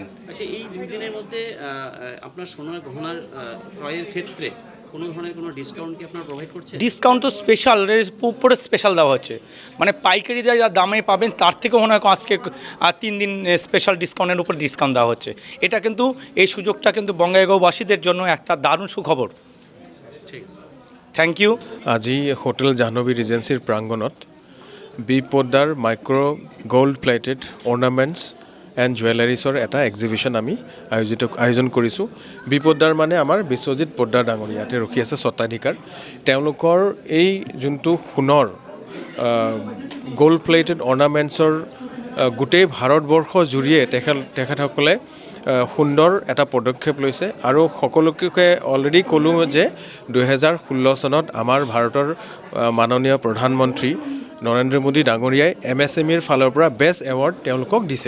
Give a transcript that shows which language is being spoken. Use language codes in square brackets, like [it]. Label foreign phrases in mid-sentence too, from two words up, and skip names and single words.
[bn] আচ্ছা, এই 2 দিনের মধ্যে আপনার সোনার গহনার ক্রয়ের ক্ষেত্রে কোনো ধরনের কোনো ডিসকাউন্ট কি আপনারা প্রোভাইড করছেন? ডিসকাউন্ট তো স্পেশাল উপরে স্পেশাল দেওয়া হচ্ছে, মানে পাইকারি যা দামে পাবেন তার থেকেও মনে হয় আজকে 3 দিন [en] special discount [bn] উপর ডিসকাউন্ট দেওয়া হচ্ছে। এটা কিন্তু এই সুযোগটা কিন্তু বঙ্গাইগাঁওবাসীদের জন্য একটা দারুণ সুখবর। ঠিক, [en] Thank you. [as] আজি হোটেল জাহ্নবী ৰিজেঞ্চিৰ প্ৰাংগণত বি পোদ্দাৰ মাইক্ৰ' গ'ল্ড প্লেটেড অৰ্নামেণ্টছ এণ্ড জুৱেলাৰিছৰ এটা এক্সিবিশ্যন আমি আয়োজন কৰিছোঁ। বি পোদ্দাৰ মানে আমাৰ বিশ্বজিৎ পোদ্দাৰ ডাঙৰীয়া ইয়াতে ৰখি আছে স্বত্বাধিকাৰ। তেওঁলোকৰ এই যোনটো সোণৰ [en] gold plated ornaments [as] গোটেই ভাৰতবৰ্ষ জুৰিয়ে তেখেতসকলে সুন্দৰ এটা পদক্ষেপ লৈছে আৰু সকলোকে অলৰেডি ক'লোঁ যে 2016 চনত আমাৰ ভাৰতৰ মাননীয় প্ৰধানমন্ত্ৰী নৰেন্দ্ৰ মোদী ডাঙৰীয়াই MSMEৰ ফালৰ পৰা [en] best award [as] তেওঁলোকক দিছে।